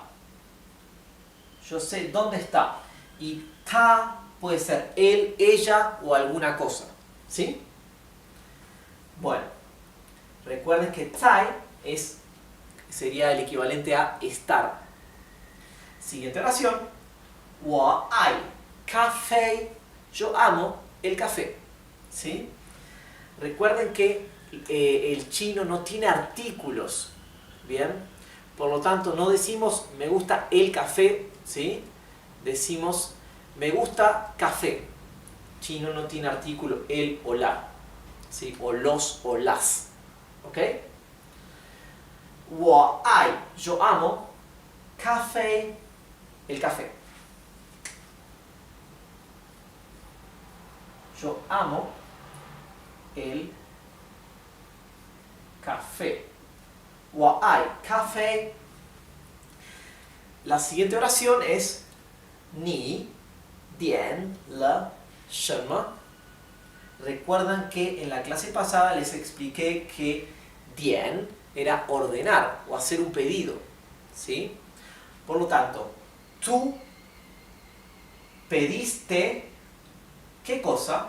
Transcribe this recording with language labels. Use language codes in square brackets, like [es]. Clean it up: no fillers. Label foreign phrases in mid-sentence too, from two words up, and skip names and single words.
[es] Yo sé dónde está. Y ta puede ser él, ella o alguna cosa. ¿Sí? Bueno, recuerden que tai sería el equivalente a estar. Siguiente oración. [zh] 我爱咖啡. [es] Yo amo el café. ¿Sí? Recuerden que el chino no tiene artículos. ¿Bien? Por lo tanto, no decimos me gusta el café. ¿Sí? Decimos me gusta café. Chino no tiene artículo el o la. ¿Sí? O los o las. ¿Ok? [zh] 我爱 [es] yo amo. Café, el café. Yo amo el café. [zh] 我爱咖啡. [es] La siguiente oración es [zh] 你点了什么? [es] Recuerdan que en la clase pasada les expliqué que 点 era ordenar o hacer un pedido, ¿sí? Por lo tanto, tú pediste ¿qué cosa?